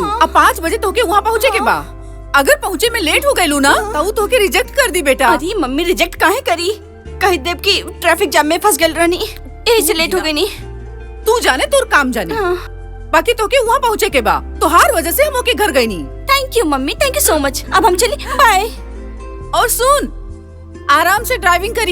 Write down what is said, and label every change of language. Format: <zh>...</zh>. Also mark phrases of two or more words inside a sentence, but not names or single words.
<bho>अब 5 बजे तोके वहाँ पहुँचे के बा। अगर पहुँचे में लेट हो गयलू ना तो तोके रिजेक्ट कर दी बेटा। अरे मम्मी रिजेक्ट काहे करी, कही देव की</bho> <en>traffic jam</en> <bho>में फंस गल रहनी, यही से लेट हो गई। नहीं तू जाने तोर काम जाने। बाकी तोके वहाँ पहुँचे के बा, तो हर वजह से हम ओके घर गई नहीं।</bho> <en>thank you mummy, thank you so much.</en> <bho>अब हम चले, बाय। और सुन, आराम से ड्राइविंग करी।</bho>